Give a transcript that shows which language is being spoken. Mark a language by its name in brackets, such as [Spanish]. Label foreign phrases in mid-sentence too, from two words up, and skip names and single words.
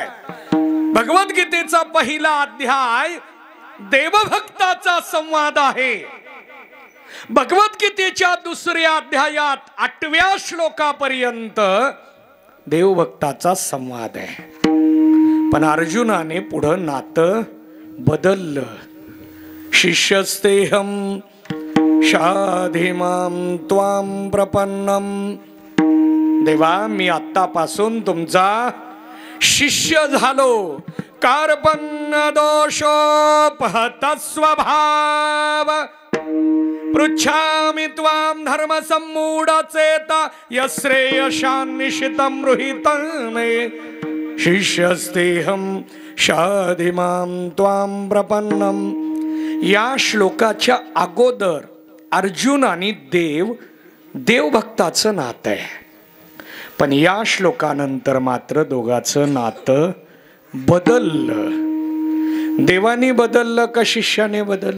[Marathi] भगवद्गीतेचा पहिला अध्याय देवभक्ताचा संवाद आहे. भगवद्गीतेच्या दुसऱ्या अध्यायात 8व्या श्लोकापर्यंत देवभक्ताचा संवाद आहे. पण अर्जुनाने पुढं नातं बदललं. [Sanskrit] शिष्यस्तेहम शाधिमां त्वां प्रपन्नम. [Marathi] देवा, मी आत्तापासून तुमचा शिष्य झालो. [Sanskrit] कार्पण्य दोषोपहत स्वभाव. पृच्छामि त्वां धर्म सम्मूढचेता यश्रेयशान्निशितं गृहीतं मे. शिष्यस्तेहं शाधिमां त्वां प्रपन्नम. [Marathi] या श्लोकाच्या अगोदर अर्जुन आणि देवभक्ताचं नातं आहे. पण या श्लोकानंतर मात्र दोघांचं नातं बदललं. देवाने बदललं का शिष्याने बदललं?